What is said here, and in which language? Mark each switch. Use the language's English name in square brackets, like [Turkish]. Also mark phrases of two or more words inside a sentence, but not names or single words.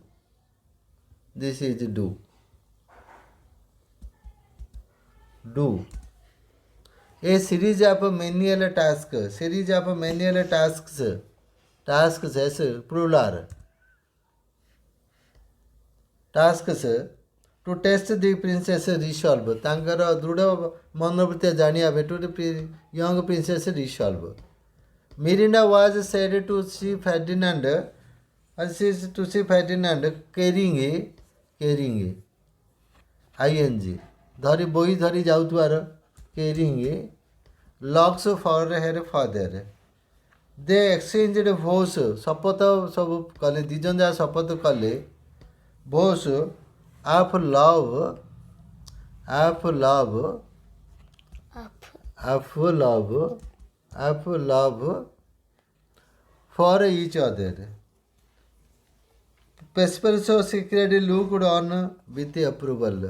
[English] This is do. Do. A series of manual tasks. Series of manual tasks. Tasks as plural. Tasks to test the princess resolve. [Odia] ତାଙ୍କର ଦୃଢ଼ ମନୋବୃତ୍ତି ଜାଣିବା ପାଇଁ [English] to the young princess resolve. Mirinda was said to see Ferdinand carrying ing [Odia] ଧରି ବୋଇ ଧରି ଯାଉଥିବାର [English] carrying locks for her father. They exchanged vows. [Odia] ଶପଥ ସବୁ କଲେ. ଦୁଇ ଜଣ ଯାକ ଶପଥ କଲେ. [English] vows of love for each other. Prosperous secretly looked on with approval.